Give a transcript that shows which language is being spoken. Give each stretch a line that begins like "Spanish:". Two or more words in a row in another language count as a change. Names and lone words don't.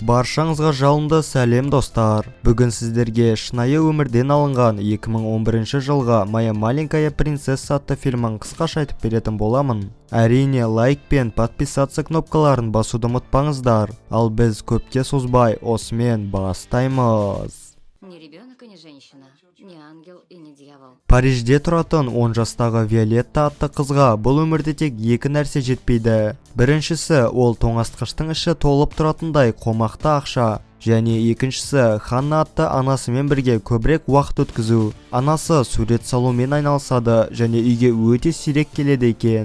Kazakh: Баршаңызға жалынды сәлем достар. Бүгін сіздерге шынайы өмірден алынған 2011 жылға «Моя маленькая принцесса» атты фильмін қысқаша айтып беретін боламын. Әрине, лайк пен подписаться кнопкаларын басуды ұмытпаңыздар. Ал біз көпке созбай осымен бастаймыз.
Russian: Не ребенок и не женщина, не ангел и не дьявол.
Kazakh: Парижде тұратын 10 жастағы Виолетта атты қызға бұл өмірде тек екі нәрсе жетпейді. Біріншісі, ол тоңазытқыштың іші толып тұратындай қомақты ақша. Және екіншісі, Ханна атты анасымен бірге көбірек уақыт өткізу. Анасы сурет салумен айналысады және үйге өте сирек келеді екен.